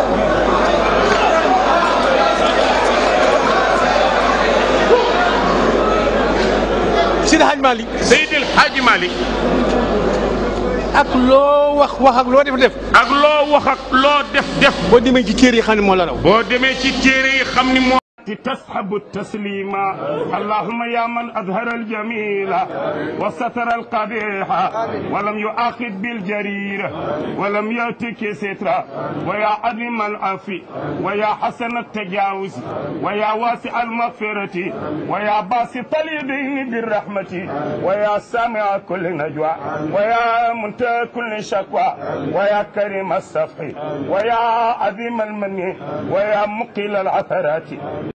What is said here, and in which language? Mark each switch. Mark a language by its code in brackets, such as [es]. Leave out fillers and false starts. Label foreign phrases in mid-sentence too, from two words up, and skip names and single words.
[wo] Seydi Hadji Malick Seydil Hadji Malick ak loo wax ak loo def ak loo wax ak loo def boo demee ci téere yi xam ne moo la raw boo demee ci téere yi xam ni moo [ar] تصحب التسليم اللهم يا من أظهر الجميل وستر القبيح ولم يؤاخذ بالجرير ولم يأتك سترا ويا عظيم العفو ويا حسن التجاوز ويا واسع المغفرة ويا باسط اليدين بالرحمة ويا سامع كل نجوى ويا منتهى كل شكوى ويا كريم الصفح ويا عظيم المن ويا مقيل العثرات